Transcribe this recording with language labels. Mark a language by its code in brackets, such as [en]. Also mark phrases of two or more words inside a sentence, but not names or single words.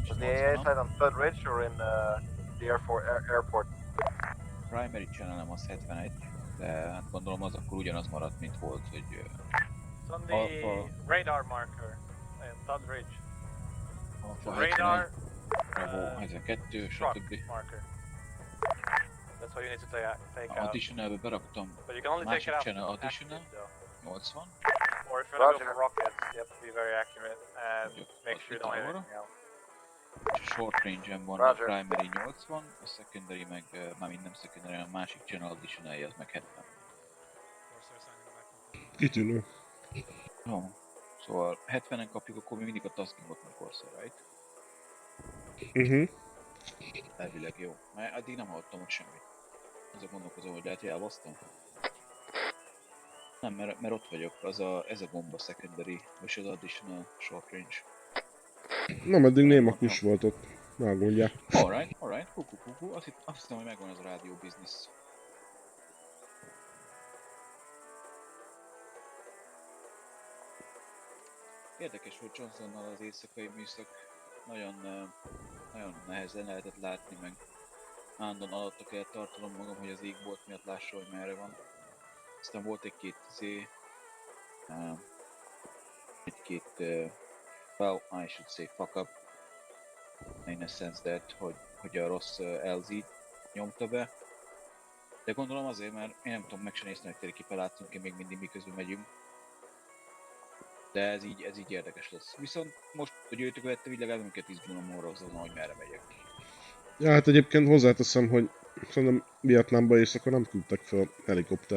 [en] Was the AA site on Third Ridge or in the airport? Primary channelem [hu] az 71, de hát gondolom az akkor ugyanaz maradt, mint volt, hogy... [en] It's on the radar marker in Third Ridge. Radar, [hu] Bravo 72, stb. [en] marker. That's what you need to take out. [hu] Additionalbe beraktam [en] But you can only take [hu] másik [en] it out [hu] channel [en] from [hu] additional, active, 80. [en] or if you want to go for rockets, you have to be very accurate and make sure you don't hit anything else. Short range-en [hu] van a primary 80, a secondary meg, mármint nem secondary, a másik channel additional az meg 70. Kitűnő. Jó. Szóval 70-en kapjuk, akkor mi mindig a taskingot meg Corsair, right? Elvileg jó. Mert addig nem hallottam ott semmit. Azok gondolkozom, hogy lehet, hogy elbasztam. Nem, mert ott vagyok, ez a gomba secondary, és az additional short range. Nem, eddig néma kus volt ott. Megoldják. [en] Alright, kuku. [hu] Azt hiszem, hogy megvan az a rádió biznisz. Érdekes, hogy Johnsonnal az éjszakai műszak nagyon nehezen lehetett látni, meg állandóan alatta kellett tartanom magam, hogy az égbolt miatt lássa, hogy merre van. Aztán volt egy-két [en] well, I should say fuck up, in a sense that, [hu] hogy a rossz LZ nyomta be. De gondolom azért, mert én nem tudom meg sem nézni, hogy térképpen látszunk-e még mindig miközben megyünk. De ez így érdekes lesz. Viszont most, hogy őt követtem, így legalább nem kell izgulnom arra azon, hogy merre megyek. Ja, hát egyébként hozzáteszem, hogy szerintem Vietnámba éjszaka nem küldtek fel helikoptert.